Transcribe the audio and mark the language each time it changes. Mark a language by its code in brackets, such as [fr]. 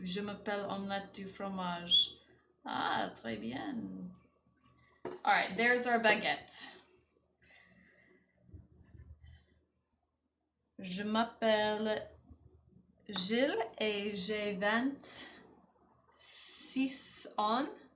[fr] Je m'appelle omelette du fromage. Ah, très bien. [en] Alright, there's our baguette. [fr] Je m'appelle Gilles et j'ai 26 ans.